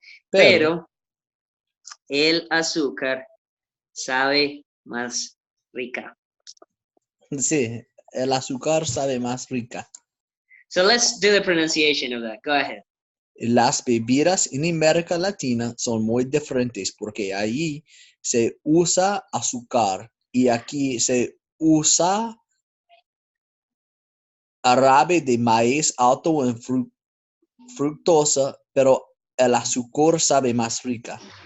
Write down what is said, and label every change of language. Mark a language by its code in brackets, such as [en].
[es] pero el azúcar sabe más rica. sí, el azúcar sabe más rica. [en] So let's do the pronunciation of that. Go ahead. [es] Las bebidas en América Latina son muy diferentes porque allí se usa azúcar y aquí se usa jarabe de maíz alto en fructosa, pero el azúcar sabe más rica.